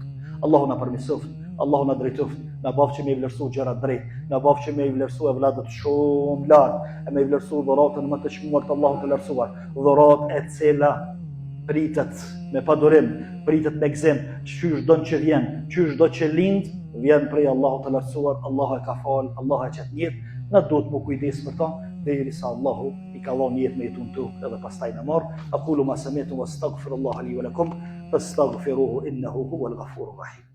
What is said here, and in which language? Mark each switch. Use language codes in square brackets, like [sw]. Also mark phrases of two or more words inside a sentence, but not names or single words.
[sq] Allahu na përmirësoft, Allahu na drejtoft, na bëf që me vlerësu gjëra drejt, na bëf që me vlerësu evladët shumë lartë, e me vlerësu dhuratën më të çmuar të Allahut të lartësuar, dhuratë e cila pritet me padurim, pritet me gëzim, çysh don që vjen, çysh do që lind, vjen prej Allahut të lartësuar. Allahu e ka fal, Allahu e çet mirë, na duhet më kujdes për to, derisa Allahu i ka dhënë jetë me jetun tokë edhe pastaj na marr. [ar] أقول ما سمعت وأستغفر الله لي ولكم فاستغفروه إنه هو الغفور الرحيم.